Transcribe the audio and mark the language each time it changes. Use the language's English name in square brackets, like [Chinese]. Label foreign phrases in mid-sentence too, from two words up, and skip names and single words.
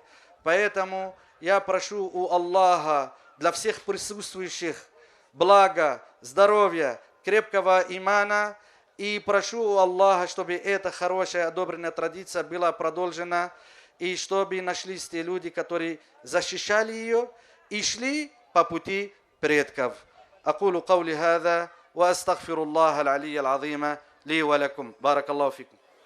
[Russian] Поэтому я прошу у Аллаха для всех присутствующих блага, здоровья, крепкого имана. И прошу у Аллаха, чтобы эта хорошая, одобренная традиция была продолжена. И чтобы нашлись те люди, которые защищали ее и шли по пути предков. [Arabic] أقول قولي هذا وأستغفر الله العلي العظيم لي ولكم بارك الله فيكم.